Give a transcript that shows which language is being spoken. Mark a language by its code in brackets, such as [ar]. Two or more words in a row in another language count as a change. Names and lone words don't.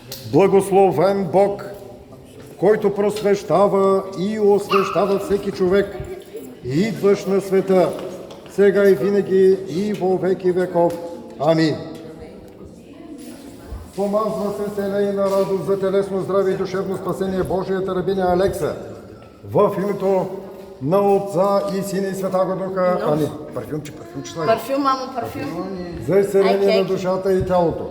[bg] Благословен Бог, който просвещава и освещава всеки човек, идваш на света, сега и винаги и [cu] во веки веков. [bg] Амин. Помазва се семейна радост за телесно здраве и душевно спасение Божията рабиня Алекса. В името на Отца и Сина и Святаго Духа. Амин. Парфюмче слагай. Парфюм, мамо, парфюм. За изцеление на душата и тялото.